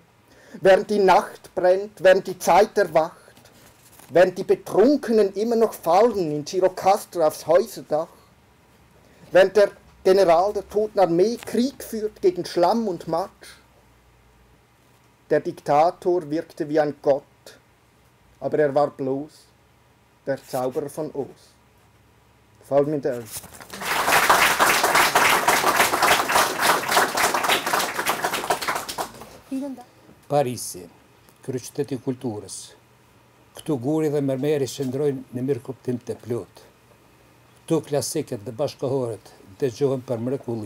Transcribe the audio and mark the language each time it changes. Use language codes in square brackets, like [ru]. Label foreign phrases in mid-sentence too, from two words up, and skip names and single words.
[de] Während die Nacht brennt, während die Zeit erwacht, während die Betrunkenen immer noch fallen in Girocastra aufs Häuserdach, während der General der Toten Armee Krieg führt gegen Schlamm und Matsch. Der Diktator wirkte wie ein Gott, aber er war bloß der Zauberer von Oz. Folgt mir [sq] Parisi, kryqëteti i kulturës. Këtu guri dhe mërmeri shëndrojnë në mirë kuptim të plot. Këtu klasikët dhe bashkohorët dëgjohen për mrekulli.